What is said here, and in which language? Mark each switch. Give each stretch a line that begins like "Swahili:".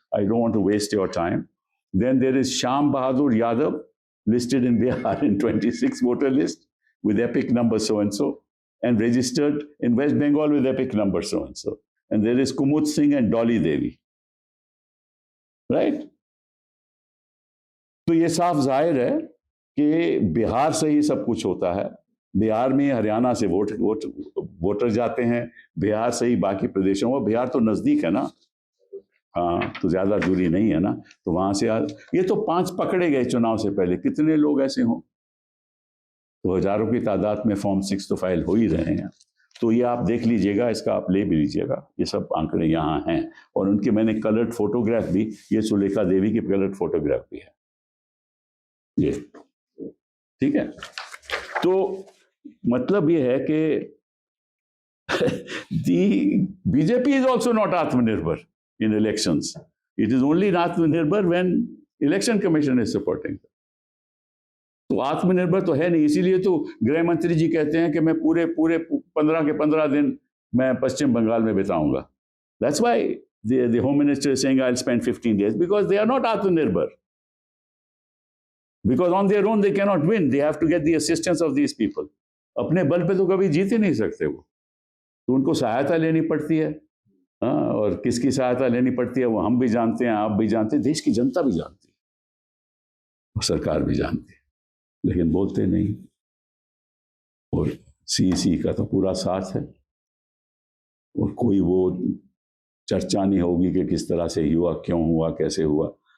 English: I don't want to waste your time. Then there is Sham Bahadur Yadav, listed in Bihar in 26 voter list with epic number so-and-so, and registered in West Bengal with epic number so-and-so. And there is Kumud Singh and Dolly Devi. Right?
Hindi: तो ये साफ जाहिर है कि बिहार से ही सब कुछ होता है. बिहार में हरियाणा से वोटर जाते हैं, बिहार से ही बाकी प्रदेशों में. बिहार तो नजदीक है ना, हाँ, तो ज्यादा दूरी नहीं है ना, तो वहां से ये तो 5 पकड़े गए चुनाव से पहले. कितने लोग ऐसे हों? तो हजारों की तादाद में फॉर्म 6 तो फाइल हो ही रहे हैं. तो ये आप देख लीजिएगा, इसका आप ले भी लीजिएगा. ये सब आंकड़े यहाँ हैं और उनके मैंने कलर्ड फोटोग्राफ भी, ये सुलेखा देवी की कलर्ड फोटोग्राफ भी है ये. ठीक है, तो मतलब ये है कि
English: the BJP is also not Atmanirbhar in elections. It is only Atmanirbhar when election commission is supporting.
Hindi: तो आत्मनिर्भर तो है नहीं. इसीलिए तो गृह मंत्री जी कहते हैं कि मैं पूरे 15 के 15 दिन मैं पश्चिम बंगाल में बिताऊंगा.
English: That's why the home minister is saying I'll spend 15 days, because they are not Atmanirbhar. Because on their own they cannot win. They have to get the assistance of these people.
Hindi: अपने बल पे तो कभी जीत ही नहीं सकते वो, तो उनको सहायता लेनी पड़ती है. हाँ, और किसकी सहायता लेनी पड़ती है वो हम भी जानते हैं, आप भी जानते हैं, देश की जनता भी जानती है, और सरकार भी जानती है, लेकिन बोलते नहीं. और सीईसी का तो पूरा साथ है, और कोई वो चर्चा नहीं होगी कि किस तरह से हुआ, क्यों हुआ, कैसे हुआ.